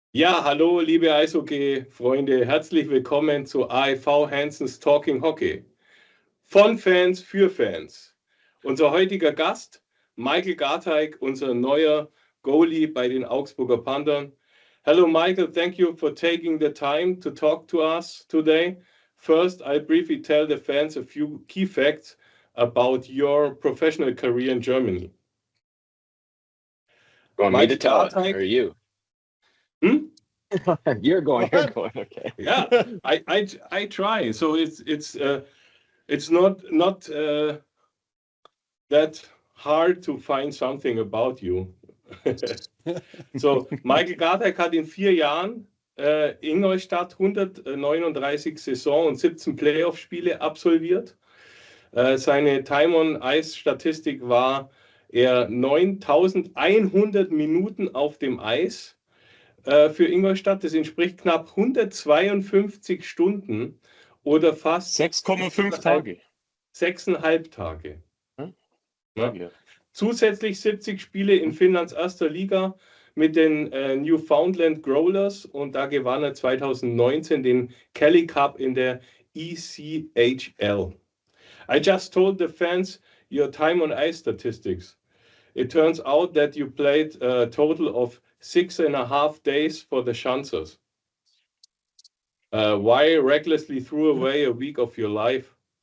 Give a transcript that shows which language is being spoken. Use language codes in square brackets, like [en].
[de] Ja, hallo, liebe Eishockey-Freunde. Herzlich willkommen zu AEV Hansons Talking Hockey. Von Fans für Fans. Unser heutiger Gast, Michael Garteig, unser neuer Goalie bei den Augsburger Panthern. [en] Hello, Michael. Thank you for taking the time to talk to us today. First, I'll briefly tell the fans a few key facts about your professional career in Germany. Want me to tell it, or you? You're going. Okay. Yeah, I try. So it's not that hard to find something about you. [de] So Michael Garteig hat in 4 Jahren Ingolstadt 139 Saison und 17 Playoff-Spiele absolviert. Seine Time-on-Ice-Statistik war er 9100 Minuten auf dem Eis für Ingolstadt. Das entspricht knapp 152 Stunden oder fast 6,5 Tage. 6,5 Tage. Ja. Ja. Zusätzlich 70 Spiele in Finnlands erster Liga mit den Newfoundland Growlers und da gewann er 2019 den Kelly Cup in der ECHL. [en] I just told the fans your time on ice statistics. It turns out that you played a total of 6.5 days for the Schanzers. Why recklessly threw away a week of your life?